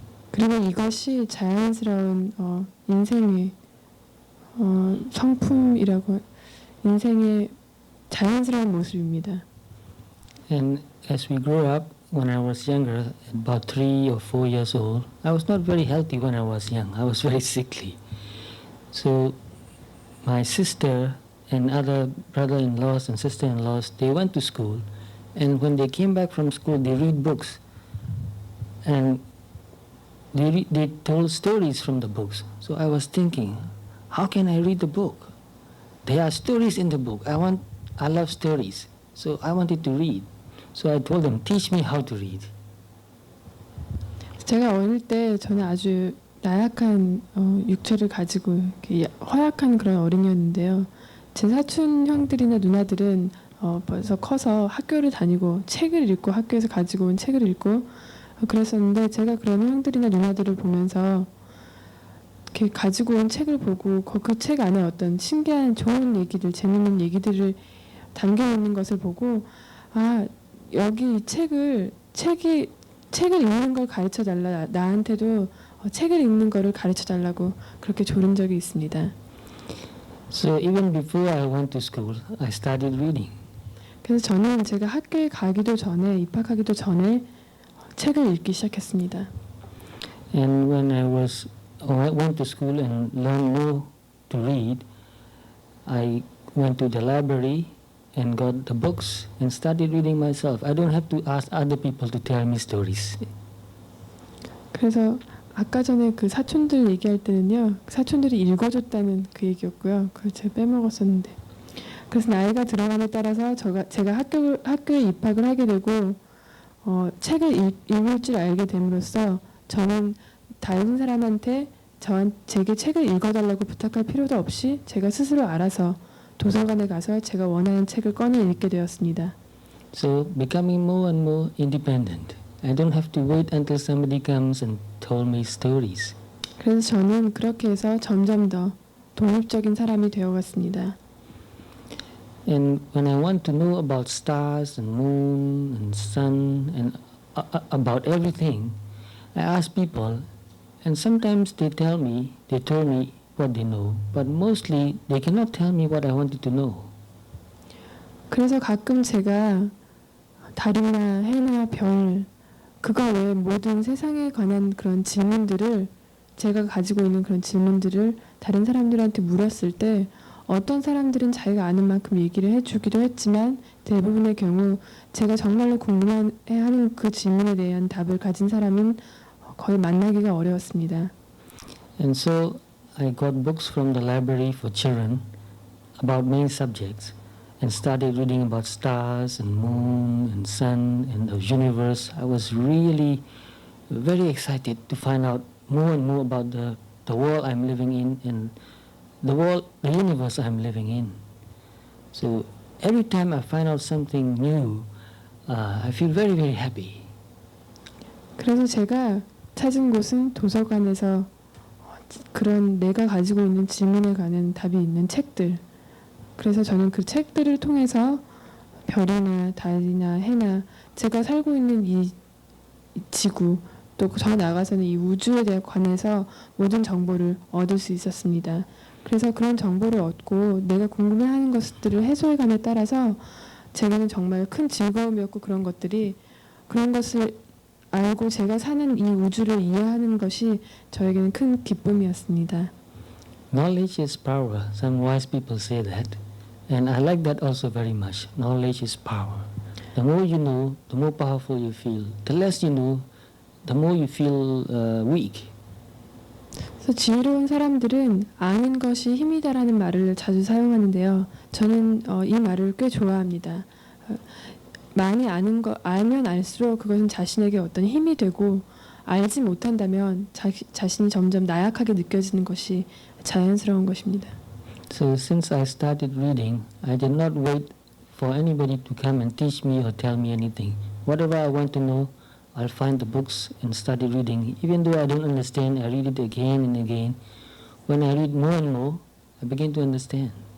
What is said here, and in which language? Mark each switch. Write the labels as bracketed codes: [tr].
[ko] 그리고 이것이 자연스러운 인생의 성품이라고 인생의 자연스러운 모습입니다. [en] And as we grew up, when I was younger, about 3 or 4 years old, I was not very healthy when I was young. I was very sickly. So my sister and other brother-in-laws and sister-in-laws, they went to school, and when they came back from school, they read books, and they told stories from the books. So I was thinking, how can I read the book? There are stories in the book. I love stories, so I wanted to read. So I told them, teach me how to read. [ko] 제가 어릴 때 저는 아주 나약한 육체를 가지고 허약한 그런 어린이였는데요. 제 사촌 형들이나 누나들은 벌써 커서 학교를 다니고 책을 읽고 학교에서 가지고 온 책을 읽고 그랬었는데 제가 그런 형들이나 누나들을 보면서 이렇게 가지고 온 책을 보고 그 책 안에 어떤 신기한 좋은 얘기들, 재밌는 얘기들을 담겨 있는 것을 보고 여기 이 책이 책을 읽는 걸 가르쳐 달라. 나한테도 책을 읽는 거를 가르쳐 달라고 그렇게 조른 적이 있습니다. [en] So even before I went to school, I started reading. [ko] 그래서 저는 제가 학교에 가기도 전에 입학하기도 전에 책을 읽기 시작했습니다. [en] And when I went to school and learned more to read, I went to the library and got the books and started reading myself. I don't have to ask other people to tell me stories. [ko] 그래서 아까 전에 그 사촌들 얘기할 때는요, 사촌들이 읽어줬다는 그 얘기였고요. 그걸 제가 빼먹었었는데. 그래서 나이가 들어감에 따라서 제가 학교에 입학을 하게 되고 책을 읽을 줄 알게 됨으로써 저는 다른 사람한테 제게 책을 읽어달라고 부탁할 필요도 없이 제가 스스로 알아서 도서관에 가서 제가 원하는 책을 꺼내 읽게 되었습니다. [en] So becoming more and more independent. I don't have to wait until somebody comes and told me stories. [ko] 그래서 저는 그렇게 해서 점점 더 독립적인 사람이 되어갔습니다. [en] And when I want to know about stars and moon and sun and about everything, I ask people, and sometimes they tell me what they know, but mostly they cannot tell me what I wanted to know. [ko] 그래서 가끔 제가 달이나 해나 별, 그거 외에 모든 세상에 관한 그런 질문들을, 제가 가지고 있는 그런 질문들을 다른 사람들한테 물었을 때 어떤 사람들은 자기가 아는 만큼 얘기를 해주기도 했지만 대부분의 경우 제가 정말로 궁금해하는 그 질문에 대한 답을 가진 사람은 거의 만나기가 어려웠습니다. [en] And so I got books from the library for children about many subjects and started reading about stars and moon and sun and the universe. I was really very excited to find out more and more about the world I'm living in and the universe I'm living in. So every time I find out something new, I feel very, very happy. [ko] 그래서 제가 찾은 곳은 도서관에서 그런 내가 가지고 있는 질문에 관한 답이 있는 책들. 그래서 저는 그 책들을 통해서 별이나 달이나 해나 제가 살고 있는 이 지구 또 저 나가서는 이 우주에 대해 관해서 모든 정보를 얻을 수 있었습니다. 그래서 그런 정보를 얻고 내가 궁금해하는 것들을 해소해감에 따라서 제게는 정말 큰 즐거움이었고 그런 것을 알고 제가 사는 이 우주를 이해하는 것이 저에게는 큰 기쁨이었습니다. [en] Knowledge is power. Some wise people say that. And I like that also very much. Knowledge is power. The more you know, the more powerful you feel. The less you know, the more you feel weak. [ko] 그래서 지혜로운 사람들은 아는 것이 힘이다라는 말을 자주 사용하는데요. 저는 이 말을 꽤 좋아합니다. 많이 알면 알수록 그것은 자신에게 어떤 힘이 되고 알지 못한다면 자신이 점점 나약하게 느껴지는 것이 자연스러운 것입니다. [en] So since I started reading, I did not wait for anybody to come and teach me or tell me anything. Whatever I want to know, I'll find the books and start reading. Even though I don't understand, I read it again and again. When I read more and more, I begin to understand.